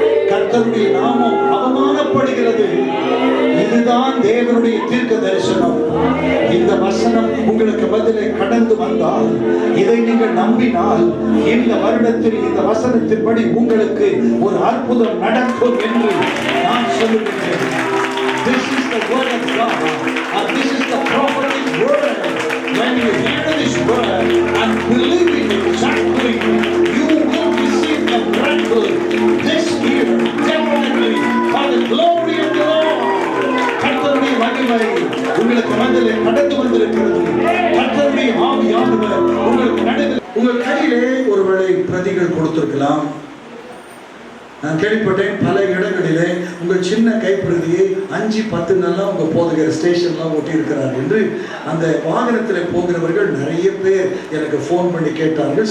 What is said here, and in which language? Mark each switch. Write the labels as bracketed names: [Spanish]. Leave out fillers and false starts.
[Tamil] கர்த்தருடைய நாமம் அவமானப்படுகிறது. இதுதான் தேவனுடைய தீர்க்க தரிசனம். இந்த வசனம் உங்களுக்கு பதிலே கடந்து வந்தால், இதை நீங்கள் நம்பினால், இந்த வருடத்தில் இந்த வசனத்தின்படி உங்களுக்கு ஒரு அற்புதம் நடக்கும் என்று நான் சொல்லுகிறேன். [English] This is the word of God, and this is the prophetic word. When you hear this word and believe it exactly, you will receive the miracle this year, definitely, for the glory of the Lord. [Tamil] கர்த்தருடைய மகிமை உங்களுக்கு மனதிலே கடந்து வந்திருக்கிறது. கர்த்தருடைய ஆவியானவர் உங்களுக்கு நடுவில். உங்கள் கையிலே ஒருவேளை பிரதிகள் கொடுத்திருக்கலாம். நான் கேள்விப்பட்டேன் பல இடங்களிலே உங்கள் சின்ன கைப்பிரதியை 5-10 உங்க போதுகிற ஸ்டேஷன்லாம் ஒட்டி இருக்கிறார் என்று அந்த வாகனத்தில் போகிறவர்கள் நிறைய பேர் எனக்கு ஃபோன் பண்ணி கேட்டார்கள்.